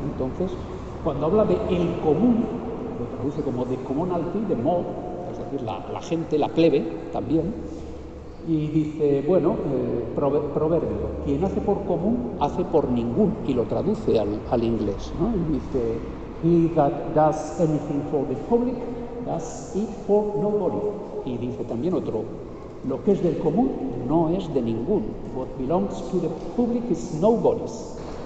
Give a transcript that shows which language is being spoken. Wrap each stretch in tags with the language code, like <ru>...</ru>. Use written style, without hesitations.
<es>Entonces, cuando habla de el común, lo traduce como de commonalty, de mob, es decir, la gente, la plebe también. Y dice, proverbio, quien hace por común, hace por ningún, y lo traduce al inglés, ¿no? Y dice,</es> <en>he that does anything for the public, does it for nobody.</en> <es>Y dice también otro, lo que es del común no es de ningún.</es> <en>What belongs to the public is nobody's.</en>